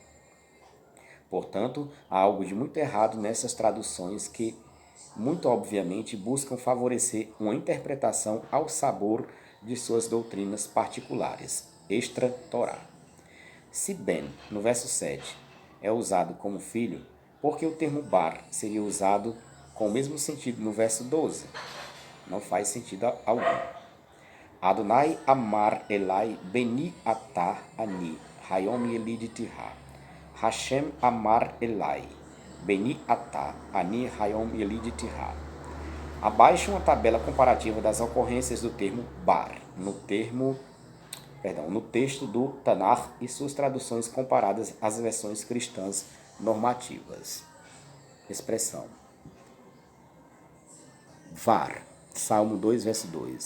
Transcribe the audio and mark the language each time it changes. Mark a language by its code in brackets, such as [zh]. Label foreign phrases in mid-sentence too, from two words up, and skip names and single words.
[pt] Portanto, há algo de muito errado nessas traduções que, muito obviamente, buscam favorecer uma interpretação ao sabor de suas doutrinas particulares, extra-Torá. Se ben, no verso 7, é usado como filho, por que o termo bar seria usado com o mesmo sentido no verso 12? Não faz sentido algum. [he] אדוני אמר אלי בני אתה אני היום ילדתיך. השם אמר אלי בני אתה אני היום ילדתיך. [pt] Abaixo uma tabela comparativa das ocorrências do termo bar no texto do Tanar e suas traduções comparadas às versões cristãs normativas. Expressão: var, Salmo 2, verso 2.